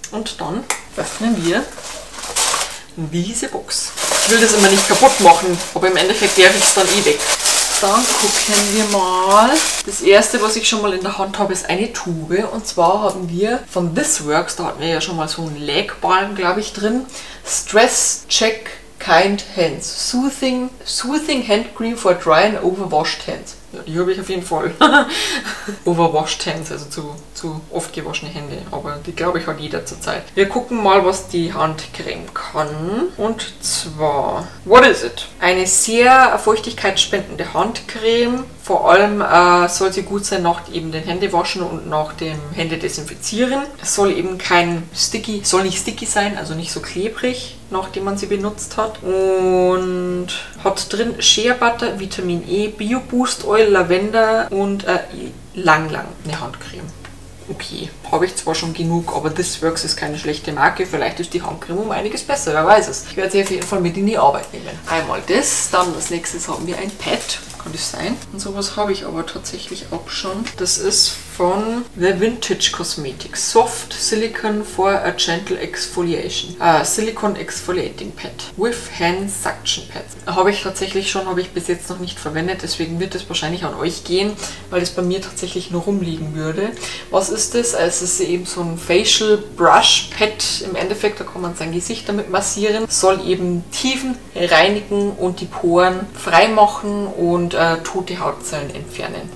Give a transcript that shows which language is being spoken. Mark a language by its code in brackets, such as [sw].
[de] Und dann öffnen wir diese Box. Ich will das immer nicht kaputt machen, aber im Endeffekt werfe ich es dann eh weg. Dann gucken wir mal. Das erste, was ich schon mal in der Hand habe, ist eine Tube. Und zwar haben wir von This Works, da hatten wir ja schon mal so einen Leg-Balm, glaube ich, drin. [en] Stress Check Kind Hands. Soothing Hand Cream for Dry and Overwashed Hands. [de] Ja, die habe ich auf jeden Fall. [en] Overwashed Hands, [de] also zu oft gewaschene Hände. Aber die, glaube ich, hat jeder zurzeit. Wir gucken mal, was die Handcreme kann. Und zwar, [en] what is it? [de] Eine sehr feuchtigkeitsspendende Handcreme. Vor allem soll sie gut sein nach eben den Händewaschen und nach dem Händedesinfizieren. Es soll eben soll nicht sticky sein, also nicht so klebrig, nachdem man sie benutzt hat. Und hat drin Shea Butter, Vitamin E, Bio Boost Oil, Lavender und lang eine Handcreme. Okay, habe ich zwar schon genug, aber This Works ist keine schlechte Marke. Vielleicht ist die Handcreme um einiges besser, wer weiß es. Ich werde sie auf jeden Fall mit in die Arbeit nehmen. Einmal das, dann als nächstes haben wir ein Pad. Kann das sein? Und sowas habe ich aber tatsächlich auch schon. Das ist von The Vintage Cosmetics. [en] Soft Silicone for a Gentle Exfoliation. Silicone Exfoliating Pad with Hand Suction Pads. [de] Habe ich tatsächlich schon, habe ich bis jetzt noch nicht verwendet. Deswegen wird es wahrscheinlich an euch gehen, weil es bei mir tatsächlich nur rumliegen würde. Was ist das? Es ist eben so ein Facial Brush Pad. Im Endeffekt, da kann man sein Gesicht damit massieren. Soll eben Tiefen reinigen und die Poren frei machen und tote Hautzellen entfernen.